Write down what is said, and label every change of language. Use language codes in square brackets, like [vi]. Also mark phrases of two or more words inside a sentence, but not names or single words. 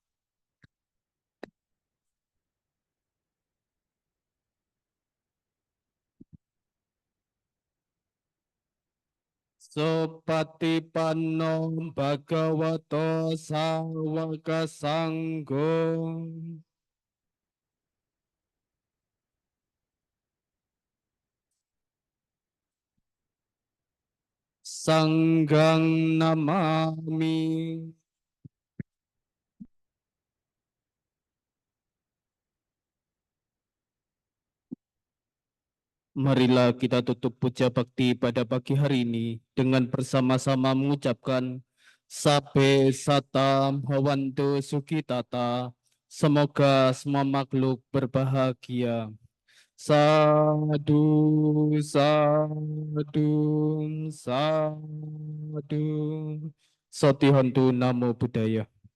[pi] Supatipanno Bhagavato Sawaka Sanggo. Sanggang namami. [id] Marilah kita tutup puja bakti pada pagi hari ini dengan bersama-sama mengucapkan [pi] Sabe Satam Hawantu Sukitata. [id] Semoga semua makhluk berbahagia. [pi] Sadu, sadu, sadu. Sotihantu Namo Buddhaya.